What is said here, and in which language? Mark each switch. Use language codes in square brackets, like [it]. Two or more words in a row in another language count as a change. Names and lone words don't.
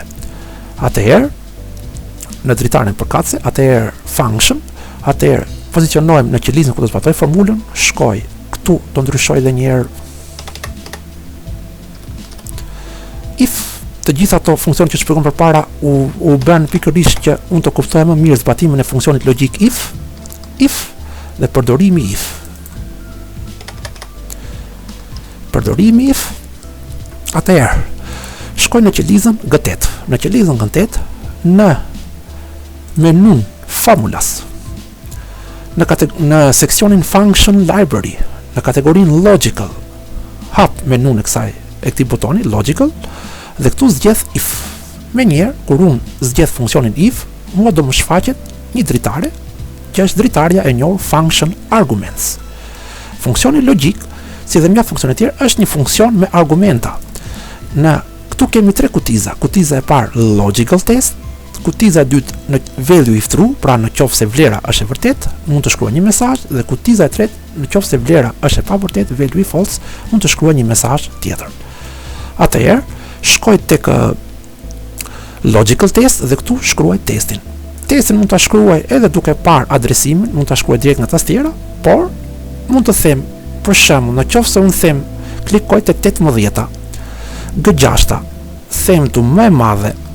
[sq] Atëherë, në dritaren përkatëse, atëherë function, atëherë pozicionojmë në qelizën ku do të zbatoj formulën, shkoj këtu, do ndryshoj edhe një herë if të gjitha ato funksione që shpjegojmë përpara u bën pikërisht që unë të kuptoj më mirë zbatimin e funksionit logjik if dhe përdorimi if. Përdorimi if, atëherë, shkoj në qelizën G8. Në qelizën G8, në menun formulas, në seksionin [en] function library, [sq] në kategorinë logical, hap menun e këtij butoni logical dhe këtu zgjedh if. Menjëherë, kur unë zgjedh funksionin if, mua do më shfaqet një dritare, që është dritarja e njohur [en] function arguments. [sq] Funksioni logjik, si dhe mjaft funksione të tjerë, është një funksion me argumenta. Këtu kemi tre kutiza. Kutiza e parë [en] logical test, [sq] kutiza e dytë në [en] value if true, [sq] pra në qoftë se vlera është e vërtet, mund të shkruaj një mesazh, dhe kutiza e tretë në qoftë se vlera është e pavërtet, [en] value if false, [sq] mund të shkruaj një mesazh tjetër. Atëherë, shkoj tek [en] logical test [sq] dhe këtu shkruaj testin. Testin mund ta shkruaj edhe duke parë adresimin, mund ta shkruaj direkt nga tastiera, por mund të them, për shembull, në qoftë se unë them klikoj te 18-a, G6-a, them tu më e madhe